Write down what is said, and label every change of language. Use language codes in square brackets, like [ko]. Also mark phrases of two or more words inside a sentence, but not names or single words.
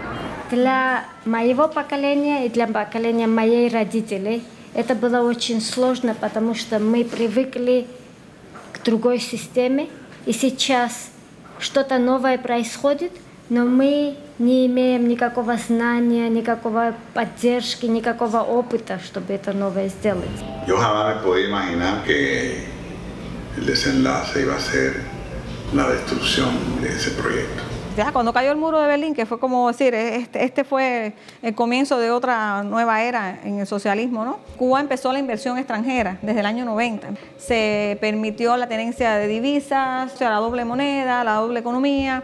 [ru] Для моего поколения и для поколения моих родителей это было очень сложно, потому что мы привыкли к другой системе, и сейчас что-то новое происходит, но мы не имеем никакого знания, никакой поддержки, никакого опыта, чтобы это новое сделать. [es] Yo jamás me podía imaginar que el desenlace iba a ser la destrucción de ese proyecto. Ya cuando cayó el muro de Berlín, que fue como decir, este fue el comienzo de otra nueva era en el socialismo, ¿no? Cuba empezó la inversión extranjera desde el año 90. Se permitió la tenencia de divisas, o sea, la doble moneda, la doble economía.